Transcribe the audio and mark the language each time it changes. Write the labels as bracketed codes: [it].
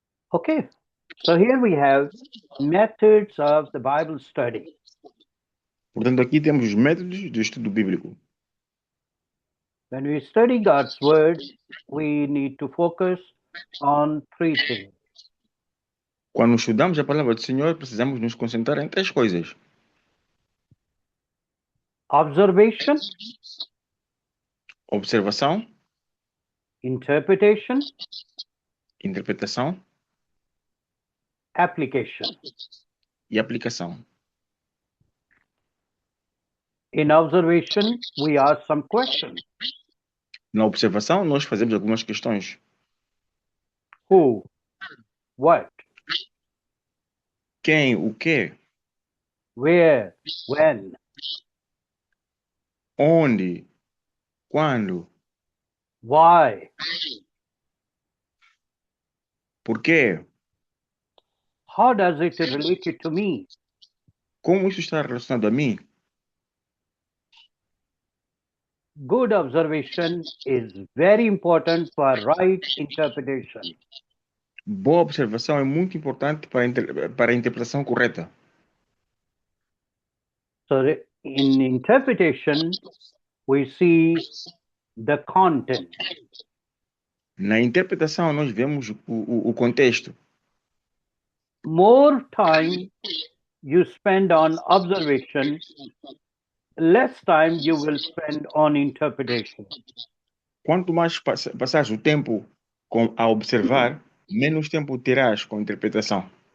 [en] Okay, so here we have methods of the Bible study. [pt] Portanto, aqui temos os métodos do estudo bíblico. [en] When we study God's word, we need to focus on three things. [pt] Quando estudamos a palavra do Senhor, precisamos nos concentrar em três coisas: [en] Observation, [pt] observação, [en] interpretation, [pt] interpretação [en] application. [pt] e aplicação. [en] In observation, we ask some questions. [pt] Na observação, nós fazemos algumas questões. [en] Who? What? [pt] Quem, o quê, [en] Where? When? [pt] onde, quando, [en] Why? [pt] por quê, [en] How does it relate to me? [pt] como isso está relacionado a mim. [en] Good observation is very important for right interpretation. [pt] Boa observação é muito importante para a interpretação correta. [en] So in interpretation, we see the content. [pt] Na interpretação, nós vemos o contexto. [en] More time you spend on observation, less time you will spend on interpretation. [pt] Quanto mais passares o tempo a observar, menos tempo terás com a interpretação.